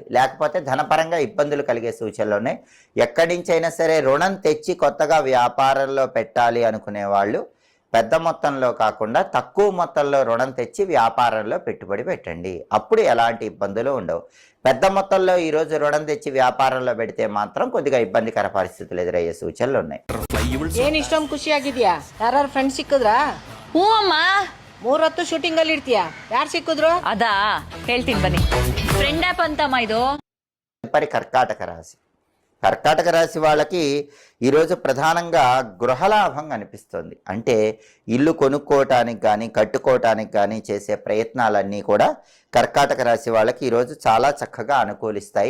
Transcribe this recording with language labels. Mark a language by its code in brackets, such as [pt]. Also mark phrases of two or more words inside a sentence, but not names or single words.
[te] లేకపోతే ధనపరంగా ఇబ్బందులు కలిగే సూచనలు. ఎక్కడి నుంచైనా సరే రుణం తెచ్చి కొత్తగా వ్యాపారంలో పెట్టాలి అనుకునే వాళ్ళు పెద్ద మొత్తంలో కాకుండా తక్కువ మొత్తంలో రుణం తెచ్చి వ్యాపారంలో పెట్టుబడి పెట్టండి. అప్పుడు ఎలాంటి ఇబ్బందులు ఉండవు. పెద్ద మొత్తంలో ఈరోజు రుణం తెచ్చి ವ್ಯಾಪಾರಂలో పెడితే మాత్రం కొద్దిగా ఇబ్బందికర పరిస్థితులు ఎదురయ్యే సూచనలు ఉన్నాయి. [kn] ಏನ್ ಇಷ್ಟೊಂದು ಖುಷಿ ಆಗಿದ್ಯಾ? ಯಾರು ಫ್ರೆಂಡ್ಸ್ ಸಿಕ್ಕಿದ್ರಾ? ಹ್ಞೂ ಅಮ್ಮ. 3 ಹೊತ್ತು ಶೂಟಿಂಗ್ ಅಲ್ಲಿ ಇರ್ತೀಯಾ? ಯಾರು ಸಿಕ್ಕಿದ್ರು? ಅದಾ ಹೇಳ್ತೀನಿ ಬನ್ನಿ. [en] friend app [kn] ಅಂತಮ್ಮ ಇದು. [te] తదుపరి కర్కాటక రాశి. కర్కాటక రాశి వాళ్ళకి ఈరోజు ప్రధానంగా గృహలాభం కనిపిస్తుంది. అంటే ఇల్లు కొనుక్కోవటానికి కానీ, కట్టుకోవటానికి కానీ చేసే ప్రయత్నాలన్నీ కూడా కర్కాటక రాశి వాళ్ళకి ఈరోజు చాలా చక్కగా అనుకూలిస్తాయి.